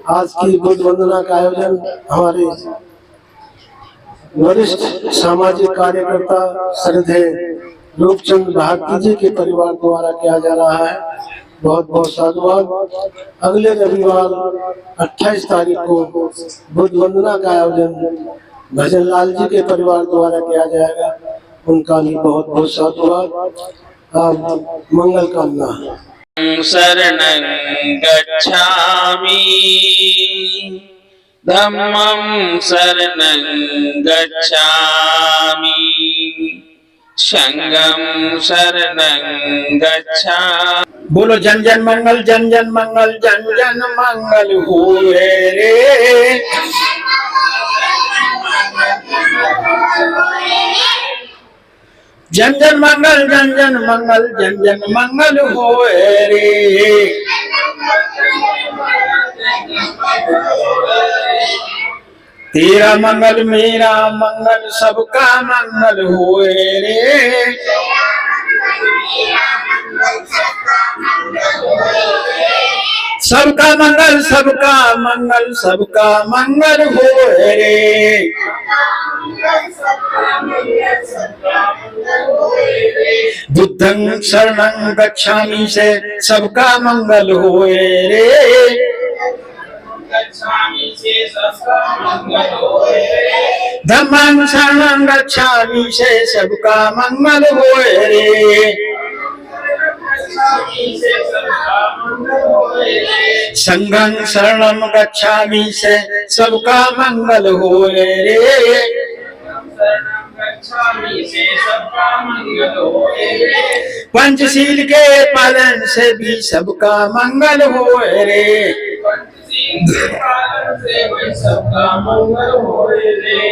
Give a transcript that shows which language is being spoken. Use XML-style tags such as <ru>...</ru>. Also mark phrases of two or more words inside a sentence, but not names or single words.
<hi>आज की बुद्ध वंदना का आयोजन हमारे वरिष्ठ सामाजिक कार्यकर्ता श्रद्धेय रूपचंद भारती जी के परिवार द्वारा किया जा रहा है। बहुत बहुत साधुवाद। अगले रविवार 28 तारीख को बुद्ध वंदना का आयोजन भजन लाल जी के परिवार द्वारा किया जाएगा। उनका भी बहुत बहुत साधुवाद। मंगल कामना।</hi> <pi>शरणं गच्छामि धम्मं शरणं गच्छामि संघं शरणं गच्छामि।</pi> <hi>बोलो जन जन मंगल, जन जन मंगल, जन जन मंगल होए रे। जन जन मंगल, जन जन मंगल, जन जन मंगल होए रे। तेरा मंगल मेरा मंगल सबका मंगल होए रे। सबका मंगल, सबका मंगल, सबका मंगल होए रे।</hi> <pi>बुद्धं शरणं गच्छामि</pi> <hi>से सबका मंगल होए रे।</hi> <pi>धम्मं शरणं गच्छामि</pi> <hi>से सबका मंगल होए रे।</hi> <pi>संघं शरणं गच्छामि</pi> <hi>से सबका मंगल होए रे। गच्छामि से सबका मंगल होए रे। पंचशील के पालन से भी सबका मंगल होए रे। पंचशील के पालन से भी सबका मंगल होए रे।</hi>